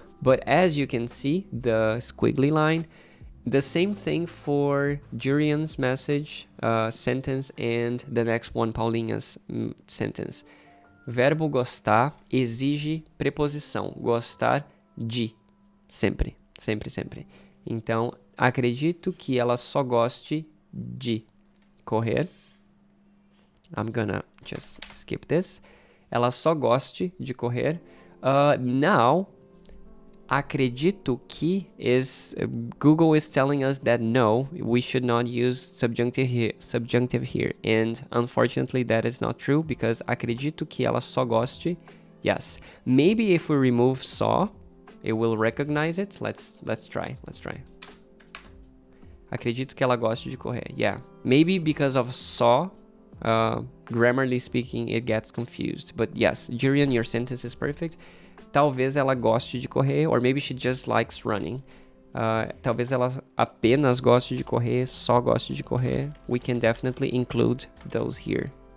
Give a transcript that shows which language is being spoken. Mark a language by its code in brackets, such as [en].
[en] But as you can see, the squiggly line, the same thing for Jurian's message sentence and the next one, Paulinha's sentence. [pt] Verbo gostar exige preposição. Gostar de. Sempre. Então, acredito que ela só goste de correr. [en] I'm gonna just skip this. [pt] Ela só goste de correr. [en] Now, acredito que is... Google is telling us that no, we should not use subjunctive here. And unfortunately, that is not true, because [pt] acredito que ela só goste. [en] Yes. Maybe if we remove só, it will recognize it. Let's try. [pt] Acredito que ela goste de correr. [en] Yeah. Maybe because of só, grammarly speaking, it gets confused. But yes, Jurian, your sentence is perfect. [pt] Talvez ela goste de correr, [en] or maybe she just likes running. [pt] Talvez ela apenas goste de correr, só goste de correr. [en] We can definitely include those here.